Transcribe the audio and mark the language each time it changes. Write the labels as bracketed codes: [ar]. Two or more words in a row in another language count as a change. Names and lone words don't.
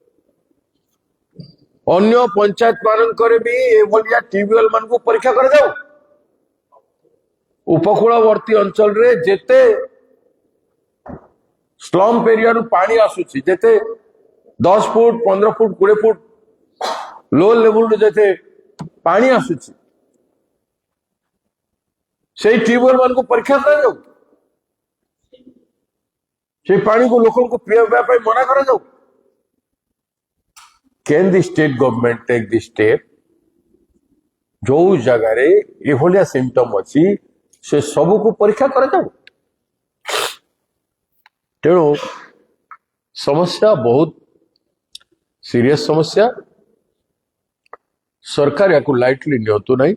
[or] ଅନ୍ୟ ପଞ୍ଚାୟତ ମାନଙ୍କରେ ବି ଏଭଳିଆ ଟ୍ୟୁବୱେଲ ମାନଙ୍କୁ ପରୀକ୍ଷା କରାଯାଉ। ଉପକୂଳବର୍ତ୍ତୀ ଅଞ୍ଚଳରେ ଯେତେ [en] slump areaରୁ [or] ପାଣି ଆସୁଛି, ଯେତେ 10 ଫୁଟ 15 ଫୁଟ 20 ଫୁଟ [en] low level [or] ଯେତେ ପାଣି ଆସୁଛି, ସେଇ ଟ୍ୟୁବୱେଲ ମାନଙ୍କୁ ପରୀକ୍ଷା କରାଯାଉ। সেই ପାଣିକୁ ଲୋକଙ୍କୁ ପିଇବା ପାଇଁ ମନା କରାଯାଉ। [en] Can the state government take the step? [or] ଯୋଉ ଜାଗାରେ ଏଭଳିଆ ସିମ୍ପଟମ ଅଛି ସେ ସବୁକୁ ପରୀକ୍ଷା କରାଯାଉ। ତେଣୁ ସମସ୍ୟା ବହୁତ ସିରିୟସ ସମସ୍ୟା। ସରକାର ୟାକୁ ଲାଇଟଲି ନିଅନ୍ତୁ ନାହିଁ।